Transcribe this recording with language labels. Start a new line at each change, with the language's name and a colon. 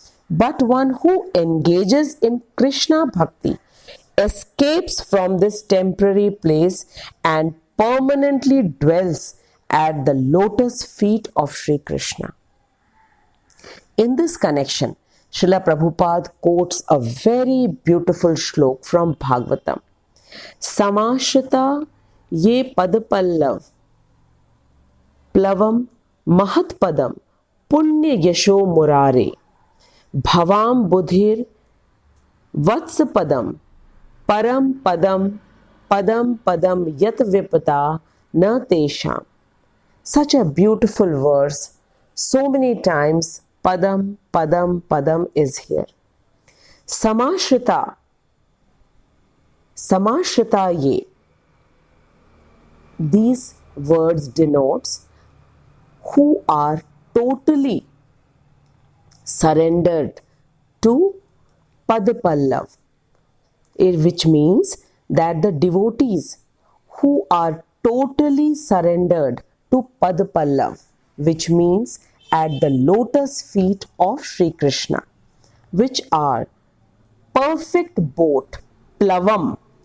English: But one who engages in Krishna Bhakti escapes from this temporary place and permanently dwells at the lotus feet of Sri Krishna. In this connection, Srila Prabhupada quotes a very beautiful shlok from Bhagavatam.
Sanskrit: Samashrita ये पद पल्लव प्लवम महत्पदम पुण्य यशो मुरारे भवाम बुधिर वत्स पदम परम पदम पदम पदम यत विपता न तेषाम.
English: Such a beautiful verse. So many times
Sanskrit: padam padam padam
English: is here. Samashrita
Sanskrit: Samashritaye.
English: These words denotes who are totally surrendered to Padpallav, which means that the devotees who are totally surrendered to Padpallav, which means at the lotus feet of Sri Krishna, which are perfect boat, Plavam,